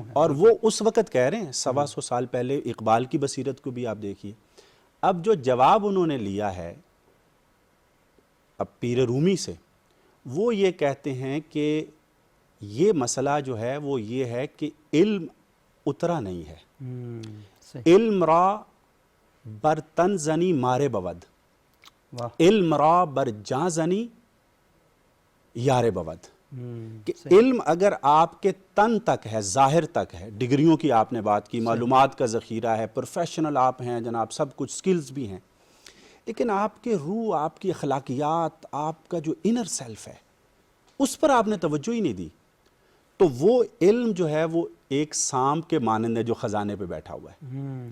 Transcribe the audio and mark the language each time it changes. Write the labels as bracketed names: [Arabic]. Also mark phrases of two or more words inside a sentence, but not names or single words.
[Urdu] اور وہ اس وقت کہہ رہے ہیں 125 سال پہلے۔ اقبال کی بصیرت کو بھی آپ دیکھیے۔ اب جو جواب انہوں نے لیا ہے اب پیر رومی سے، وہ یہ کہتے ہیں کہ یہ مسئلہ جو ہے وہ یہ ہے کہ علم اترا نہیں ہے۔ [Persian] علم را بر تن زنی مارے بود، علم را بر جان زنی یار بود۔ [Urdu] کہ علم اگر آپ کے تن تک ہے، ظاہر تک ہے، ڈگریوں کی آپ نے بات کی، معلومات کا ذخیرہ ہے، پروفیشنل آپ ہیں جناب، سب کچھ سکلز بھی ہیں، لیکن آپ کے روح، آپ کی اخلاقیات، آپ کا جو [English] inner self [Urdu] ہے، اس پر آپ نے توجہ ہی نہیں دی، تو وہ علم جو ہے وہ ایک سانپ کے مانند ہے جو خزانے پہ بیٹھا ہوا ہے۔